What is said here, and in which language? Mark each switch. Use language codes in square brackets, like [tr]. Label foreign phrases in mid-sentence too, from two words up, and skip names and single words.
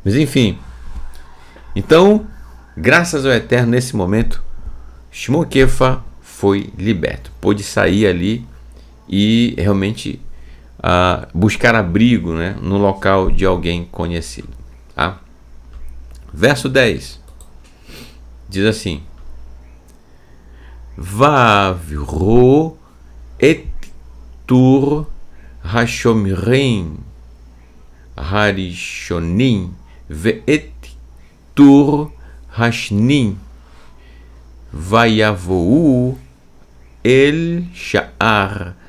[pt] Mas enfim, então, graças ao Eterno, nesse momento, Shimon Kefa foi liberto. Pôde sair ali e realmente buscar abrigo, né, no local de alguém conhecido. Tá? Verso 10 diz assim: [he] ויעברו את טור השומרים הראשונים ואת טור השניים ויבואו אל שער